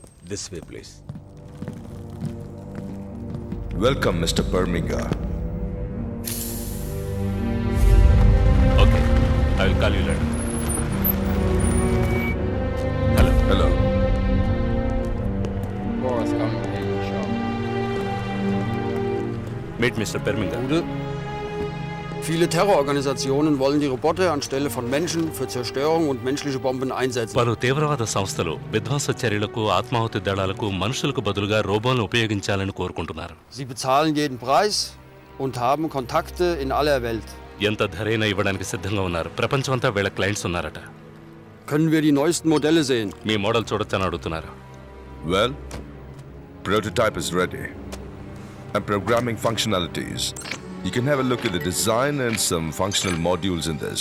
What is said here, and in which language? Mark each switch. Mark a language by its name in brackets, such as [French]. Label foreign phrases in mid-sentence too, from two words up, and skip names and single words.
[English] This way, please. Welcome, Mr. Perminga. Okay, I will call you later. Hello. [German] Boris, komm in den Shop. [English] Meet Mr. Perminga. [German] Gute. Viele Terrororganisationen wollen die Roboter anstelle von Menschen für Zerstörung und menschliche Bomben einsetzen. [Telugu] పలు తీవ్రవాద సంస్థలు విధ్వంస చర్యలకు ఆత్మాహుతి దళాలకు మనుషులకు బదులుగా రోబోలను ఉపయోగించాలని కోరుకుంటున్నారు. [German] Sie bezahlen jeden Preis und haben Kontakte in aller Welt. [Telugu] ఎంత ధరైనా ఇవ్వడానికి సిద్ధంగా ఉన్నారు. ప్రపంచమంతా వీళ్ళ క్లయింట్స్ ఉన్నారట. [German] Können wir die neuesten Modelle sehen? [Telugu] మీ మోడల్ చూడొచ్చని అడుగుతున్నారు. [English] Well, prototype is ready. And programming functionalities. You can have a look at the design and some functional modules in this.